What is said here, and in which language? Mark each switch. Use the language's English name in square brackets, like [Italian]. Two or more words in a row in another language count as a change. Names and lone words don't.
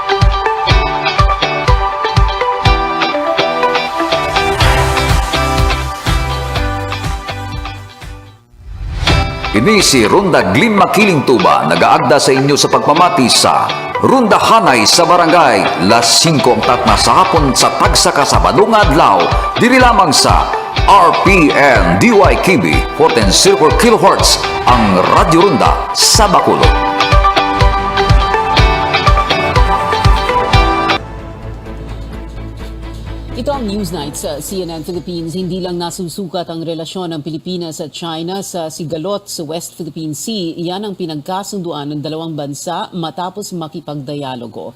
[Hiligaynon] Ini si Ronda Glenn Makiling Tuba, nagaagda sa inyo sa pagpamati sa Ronda Hanay sa Barangay, las 5 ang tatna sa hapon sa tagsa ka Sabado nga adlaw, diri lamang sa RPN DYKB 1404 kHz ang Radyo Ronda sa Bacolod. [Filipino] Ito ang Newsnight sa CNN Philippines. Hindi lang nasusukat ang relasyon ng Pilipinas at China sa Sigalot sa West Philippine Sea. Iyan ang pinagkasunduan ng dalawang bansa matapos makipagdialogo.